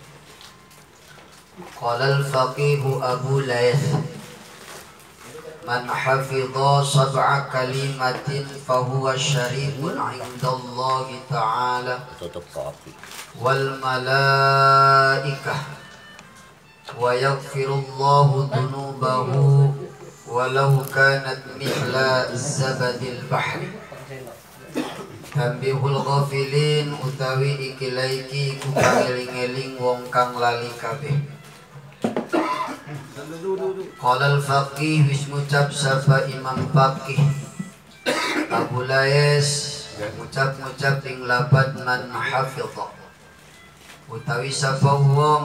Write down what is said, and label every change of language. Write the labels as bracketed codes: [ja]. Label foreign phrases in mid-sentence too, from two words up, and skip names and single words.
[ar] قال الفقيه أبو ليث: من حفظ 7 كلمات فهو شريف عند الله تعالى والملائكة ويغفر الله ذنوبه ولو كانت مثل زبد البحر. تنبيه الغافلين [jv] utawi iki ku pangeling-eling wong kang lali kabeh. [ar] قال الفقيه [jv] wis ngucap sapa Imam Faqih Abu Layes ngucap ing lapat [ar] من حفظ [jv] utawi sapa wong